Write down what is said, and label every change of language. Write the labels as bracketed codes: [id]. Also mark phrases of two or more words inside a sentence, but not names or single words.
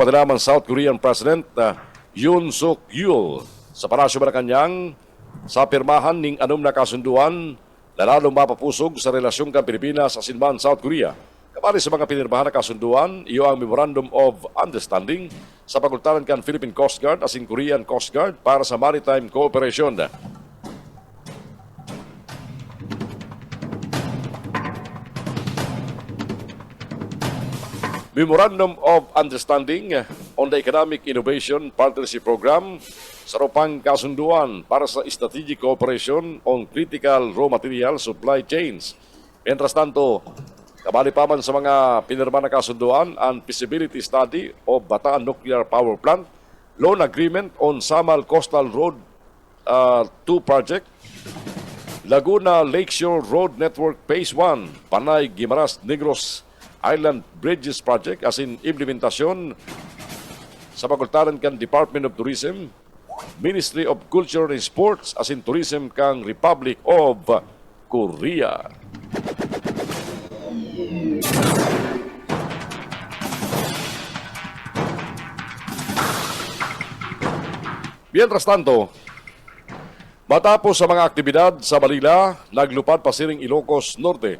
[bik] pati naman [en] South Korean President [bik] Yoon Suk Yeol sa Palasyo Malacanang sa pirmahan ning anom na kasunduan na lalong mapapusog sa relasyon kan Pilipinas sa Sinban, South Korea. Kabali sa mga pinirmahan na kasunduan, iyo ang [en] Memorandum of Understanding [bik] sa pagultaran kan Philippine Coast Guard as in Korean Coast Guard para sa [en] maritime cooperation. Memorandum of Understanding on the Economic Innovation Partnership Program [bik] sa rupang kasunduan para sa [en] strategic cooperation on critical raw material supply chains. [bik] Mientras tanto, kabali pa man sa mga pinirma na kasunduan ang [en] feasibility study of Bataan Nuclear Power Plant, loan agreement on Samal Coastal Road 2 project, Laguna Lakeshore Road Network Phase 1, Panay Guimaras Negros Island Bridges Project [bik] as in implementasyon sa pagultaran kan [en] Department of Tourism, Ministry of Culture and Sports as in Tourism kang Republic of Korea. [bik] Mientras tanto, matapos sa mga aktibidad sa Manila, naglupad pa siring Ilocos Norte.